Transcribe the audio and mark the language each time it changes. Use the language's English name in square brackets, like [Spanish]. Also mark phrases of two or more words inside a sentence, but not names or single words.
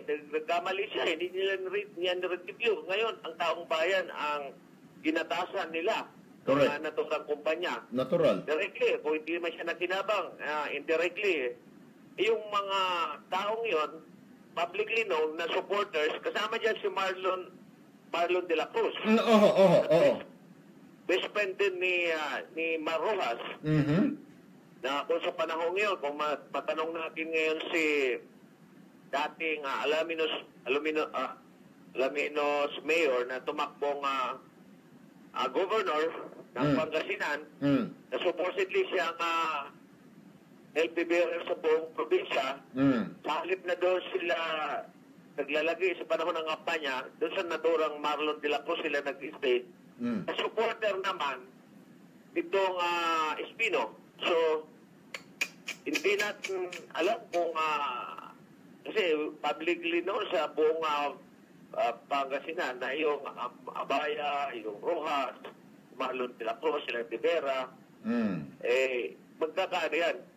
[Filipino] Nagkamali siya, hindi niya review. Ngayon, ang taong bayan ang ginatasan nila. Correct. Na naturang kumpanya. Natural. Directly, kung hindi man siya nakinabang, indirectly, yung mga taong yon [English] publicly known [Filipino] na supporters, kasama dyan si Marlon de la Cruz. Oo. [English] Best friend [Filipino] din ni Mar Rojas. Mm-hmm. Na kung sa panahon ngayon, kung matanong natin ngayon si dating Alaminos Mayor na tumakbong governor ng Pangasinan, na supposedly siyang [English] LP bearer [Filipino] sa buong probinsya, sa halip na doon sila naglalagay sa panahon ng kampanya, doon sa naturang Marlon de la Cruz sila nag-stay. Supporter naman itong Espino. So, hindi natin alam kung kasi [English] publicly known [Filipino] sa buong Pangasinan na yung Abaya, yung Rojas, Marlon de la Cruz, sila De Vera, magkakaano yan, magkakaibigan.